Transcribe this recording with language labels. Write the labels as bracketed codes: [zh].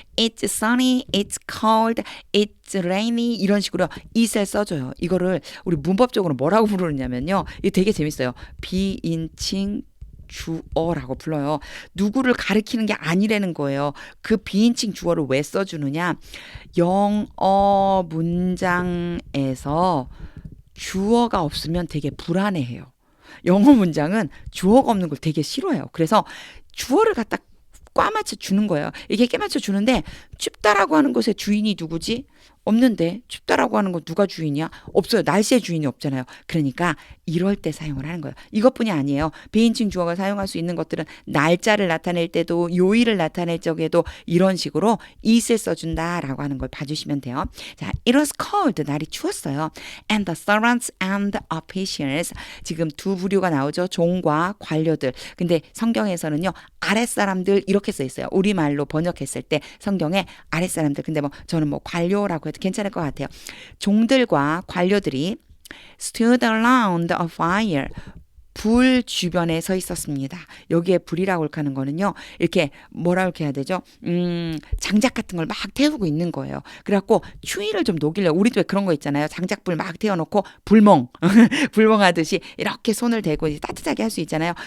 [en] It's sunny, it's cold, it's rainy [ko] 이런 식으로 it을 써줘요. 이거를 우리 문법적으로 뭐라고 부르느냐면요. 이게 되게 재밌어요. 비인칭 주어라고 불러요. 누구를 가리키는 게 아니라는 거예요. 그 비인칭 주어를 왜 써주느냐. 영어 문장에서 주어가 없으면 되게 불안해해요. 영어 문장은 주어가 없는 걸 되게 싫어해요. 그래서 주어를 갖다 꽈맞춰 주는 거예요. 이게 꿰맞춰 주는데 춥다라고 하는 것의 주인이 누구지? 없는데 춥다라고 하는 거 누가 주인이야? 없어요. 날씨의 주인이 없잖아요. 그러니까 이럴 때 사용을 하는 거예요. 이것뿐이 아니에요. 비인칭 주어가 사용할 수 있는 것들은 날짜를 나타낼 때도 요일을 나타낼 적에도 이런 식으로 it을 써준다라고 하는 걸 봐주시면 돼요. 자, [en] it was cold. [ko] 날이 추웠어요. [en] And the servants and officials. [ko] 지금 두 부류가 나오죠. 종과 관료들. 근데 성경에서는요. 아랫사람들 이렇게 써 있어요. 우리말로 번역했을 때 성경에 아랫사람들. 근데 뭐 저는 뭐 관료라고 해도 괜찮을 것 같아요. 종들과 관료들이 [en] stood around a fire. [ko] 불 주변에 서 있었습니다. 여기에 불이라고 하는 거는요. 이렇게 뭐라고 해야 되죠? 장작 같은 걸 막 태우고 있는 거예요. 그래갖고 추위를 좀 녹이려고 우리도 왜 그런 거 있잖아요. 장작불 막 태워놓고 불멍 불멍하듯이 이렇게 손을 대고 이제 따뜻하게 할 수 있잖아요.